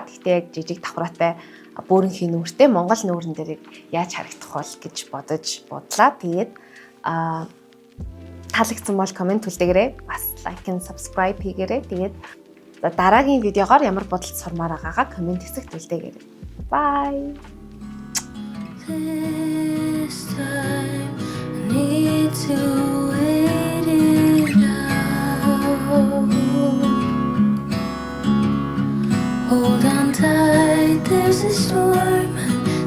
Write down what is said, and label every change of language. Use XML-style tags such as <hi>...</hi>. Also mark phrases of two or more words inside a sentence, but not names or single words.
<mn>Гэхдээ яг жижиг давхраатай бөөрөнхий нүүртэй Монгол нүүрэн дээр яаж харагдах бол гэж бодож бодлаа. Тэгээд таалагдсан бол комент үлдээгээрэй. Бас</mn> <en>like and subscribe</en> <mn>хийгээрэй. Тэгээд дараагийн видеогоор ямар бодолд сурмаар байгаагаа комент хэсэгт үлдээгээрэй.</mn> <en>Bye. This time I need to wait it out. Hold on tight, there's a storm.</en>